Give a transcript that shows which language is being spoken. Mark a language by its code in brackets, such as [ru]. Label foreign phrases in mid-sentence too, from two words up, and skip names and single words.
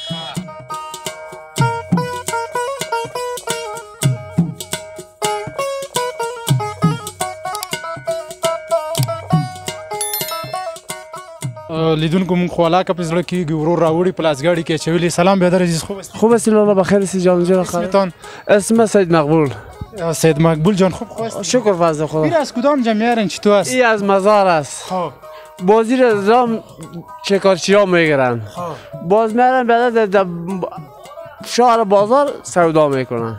[ps] لیدونکو مونږ خو علاقه په زړه کېږي ورور راوړي په لاسګاډي کې اچولي. [fa] سلام بیادر عزیز، خوب هستی؟ خوب هستی لالا، بخیر هستی جان جان؟ اسمتان؟ اسم سید مقبول. سید مقبول جان خوب هستی؟ شکر فضل خدا. این از کدام جمعیت چی تو هست؟ این از مزار است. خب بازی را شکارچی ها میگیرن، باز میرن بعد در شهر بازار سودا میکنن.